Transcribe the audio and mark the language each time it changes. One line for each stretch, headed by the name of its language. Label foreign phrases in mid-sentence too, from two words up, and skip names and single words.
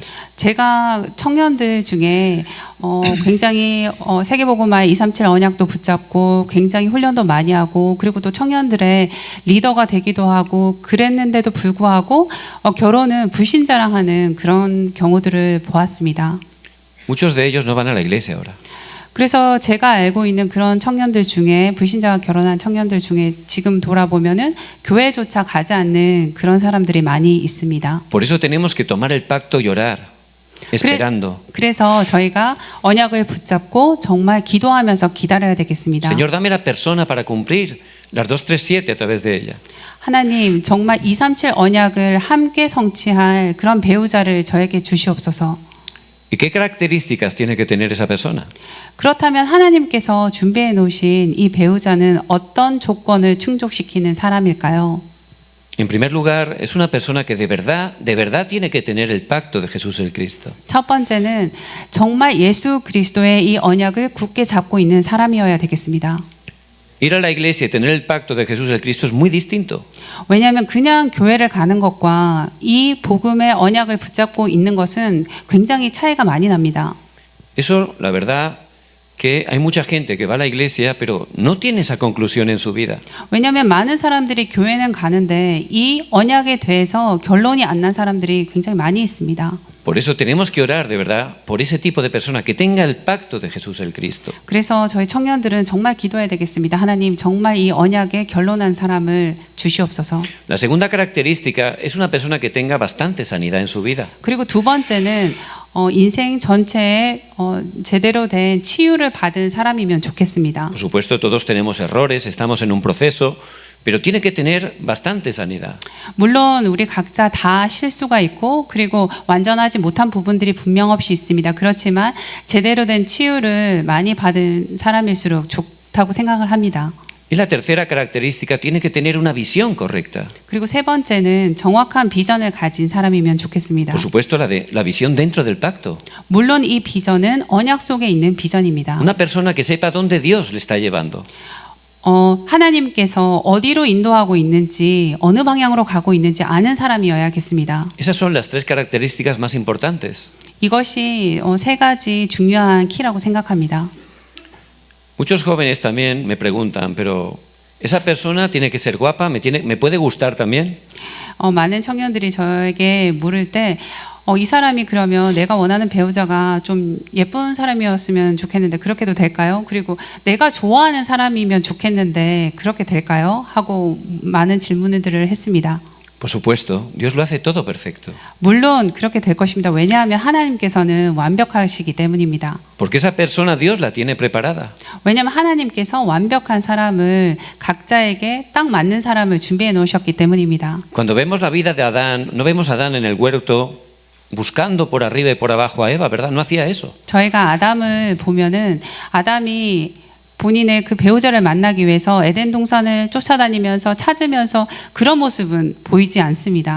Korean: 제가 청년들 중에 굉장히 세계복음화의 237 언약도 붙잡고 굉장히 훈련도 많이 하고 그리고 또 청년들의 리더가 되기도 하고 그랬는데도 불구하고 결혼은 불신자랑 하는 그런 경우들을 보았습니다.
Spanish: Muchos de ellos no van a la iglesia ahora.
Korean: 그래서 제가 알고 있는 그런 청년들 중에 불신자와 결혼한 청년들 중에 지금 돌아보면은 교회조차 가지 않는 그런 사람들이 많이 있습니다.
Spanish: Por eso tenemos que tomar el pacto y orar, esperando.
Korean: 그래서 저희가 언약을 붙잡고 정말 기도하면서 기다려야 되겠습니다.
Spanish: Señor, dame la persona para cumplir las 237 a través de ella.
Korean: 하나님, 정말 237 언약을 함께 성취할 그런 배우자를 저에게 주시옵소서.
Spanish: ¿Y qué características tiene que tener esa persona?
Korean: 그렇다면 하나님께서 준비해 놓으신 이 배우자는 어떤 조건을 충족시키는 사람일까요?
Spanish: En primer lugar, es una persona que de verdad tiene que tener el pacto de Jesús el Cristo.
Korean: 첫 번째는 정말 예수 그리스도의 이 언약을 굳게 잡고 있는 사람이어야 되겠습니다.
Spanish: Ir a la iglesia y tener el pacto de Jesús el Cristo es muy distinto.
Korean: 왜냐하면 그냥 교회를 가는 것과 이 복음의 언약을 붙잡고 있는 것은 굉장히 차이가 많이 납니다.
Spanish: Eso, la verdad, que hay mucha gente que va a la iglesia, pero no tiene esa conclusión en su vida.
Korean: 왜냐하면 많은 사람들이 교회는 가는데 이 언약에 대해서 결론이 안 난 사람들이 굉장히 많이 있습니다.
Spanish: Por eso tenemos que orar de verdad por ese tipo de persona que tenga el pacto de Jesús el Cristo.
Korean: 그래서 저희 청년들은 정말 기도해야 되겠습니다. 하나님, 정말 이 언약에 결론한 사람을 주시옵소서.
Spanish: La segunda característica es una persona que tenga bastante sanidad en su vida.
Korean: 그리고 두 번째는 인생 전체에 제대로 된 치유를 받은 사람이면 좋겠습니다.
Spanish: Por supuesto, todos tenemos errores, estamos en un proceso, pero tiene que tener bastante sanidad.
Korean: 물론 우리 각자 다 실수가 있고 그리고 완전하지 못한 부분들이 분명 없이 있습니다. 그렇지만 제대로 된 치유를 많이 받은 사람일수록 좋다고 생각을 합니다.
Spanish: Y la tercera característica tiene que tener una visión correcta.
Korean: 그리고 세 번째는 정확한 비전을 가진 사람이면 좋겠습니다.
Spanish: Por supuesto, la visión dentro del pacto.
Korean: 물론 이 비전은 언약 속에 있는 비전입니다.
Spanish: Una persona que sepa dónde Dios le está llevando.
Korean: 하나님께서 어디로 인도하고 있는지 어느 방향으로 가고 있는지 아는 사람이어야겠습니다.
Spanish: Esas son las tres características más importantes.
Korean: 이것이 세 가지 중요한 키라고 생각합니다.
Spanish: Muchos jóvenes también me preguntan, pero ¿esa persona tiene que ser guapa? ¿Me puede gustar también?
Korean: 많은 청년들이 저에게 물을 때 이 사람이 그러면 내가 원하는 배우자가 좀 예쁜 사람이었으면 좋겠는데 그렇게도 될까요? 그리고 내가 좋아하는 사람이면 좋겠는데 그렇게 될까요? 하고 많은 질문들을 했습니다.
Spanish: Por supuesto, Dios lo hace todo perfecto.
Korean: 물론 그렇게 될 것입니다. 왜냐하면 하나님께서는 완벽하시기 때문입니다.
Spanish: Porque esa persona Dios la tiene preparada.
Korean: 왜냐하면 하나님께서 완벽한 사람을 각자에게 딱 맞는 사람을 준비해 놓으셨기 때문입니다.
Spanish: Cuando vemos la vida de Adán, no vemos a Adán en el huerto buscando por arriba y por abajo a Eva, ¿verdad? No hacía eso.
Korean: 저희가 아담을 보면은 아담이 본인의 그 배우자를 만나기 위해서 에덴 동산을 쫓아다니면서 찾으면서 그런 모습은 보이지 않습니다.